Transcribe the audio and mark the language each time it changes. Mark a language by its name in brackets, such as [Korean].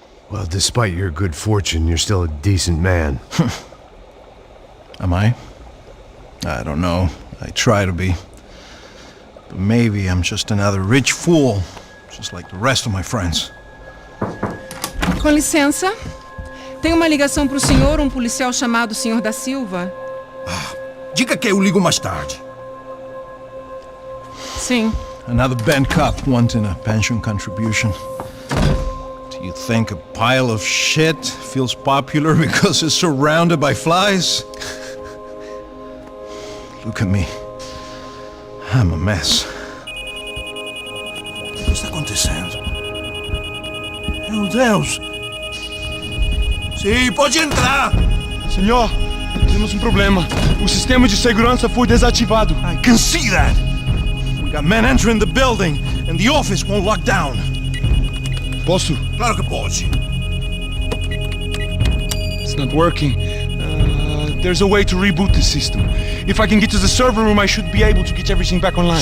[English] Well, despite your good fortune, you're still a decent man. Am I? I don't know. I try to be. But maybe I'm just another rich fool, just like the rest of my friends. [Portuguese] Com licença. Tem uma ligação pro senhor, um policial chamado Senhor da Silva. Diga que eu ligo mais tarde. Sim. [English] Another band cop wanting a pension contribution. Do you think a pile of shit feels popular because it's surrounded by flies? Look at me. I'm a mess. [Portuguese] O que está acontecendo? Meu Deus! Sim, pode entrar! Senhor, temos problema. O sistema de segurança foi desativado. [English] I can see that. We got men entering the building and the office won't lock down. [Portuguese] Posso? Claro que pode. [English] It's not working. There's a way to reboot the system. If I can get to the server room, I should be able to get everything back online.